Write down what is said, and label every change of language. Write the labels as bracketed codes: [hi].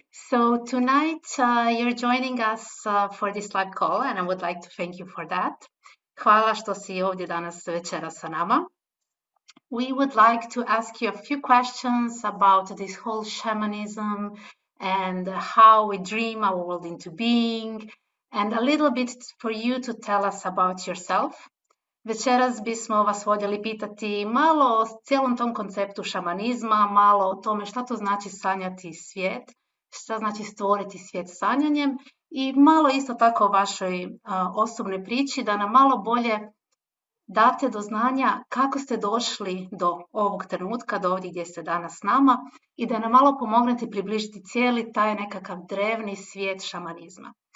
[en] So tonight you're joining us for this live call and I would like to thank you for that. [hr] Hvala što si ovdje danas večera sa nama. [en] We would like to ask you a few questions about this whole shamanism and how we dream our world into being and a little bit for you to tell us about yourself. [hr] Večeras bismo vas voljeli pitati malo o cijelom tom konceptu šamanizma, malo o tome šta to znači sanjati svijet, šta znači stvoriti svijet sanjanjem i malo isto tako o vašoj osobnoj priči da nam malo bolje date do znanja kako ste došli do ovog trenutka, do ovdje gdje ste danas s nama i da nam malo pomognete približiti cijeli taj nekakav drevni svijet šamanizma.